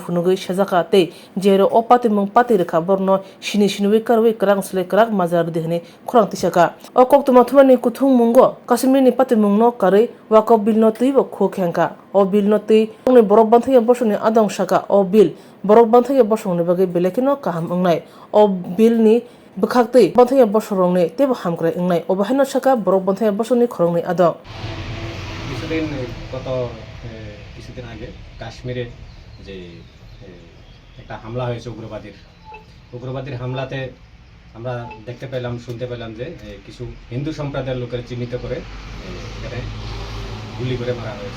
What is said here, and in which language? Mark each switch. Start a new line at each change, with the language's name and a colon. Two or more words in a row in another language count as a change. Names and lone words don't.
Bodo: फुनुगै सेजाका तै जेरो अपातिमुं पाति रेखा बरनो सिनि सिनुबै कारवै क्रां स्ले क्राक माजार देहने खरं तिसाका अ कक्तुमा थुमानि कुथुमुंगो काश्मीरनि पातिमुंगनो कारै वाकफ बिलनो तैबो खु खेंगा अ बिलनो तै नै बरक बान्थाया बसंनि आदं साका अ बिल बरक बान्थाया बसंनि बागै बेलेखनो काहाम अंनाय अ बिलनि बखाक्तै बान्थाया बसरंनि तेबो हामग्राय अंनाय अबाहायनो साका बरक बान्थाया बसंनि खरंनि आदं
Bangla: কিছুদিন আগে কাশ্মীরে যে একটা হামলা হয়েছে উগ্রবাদীর হামলাতে আমরা দেখতে পেলাম শুনতে পেলাম যে কিছু হিন্দু সম্প্রদায়ের লোকের চিহ্নিত করে এখানে গুলি করে মারা হয়েছে।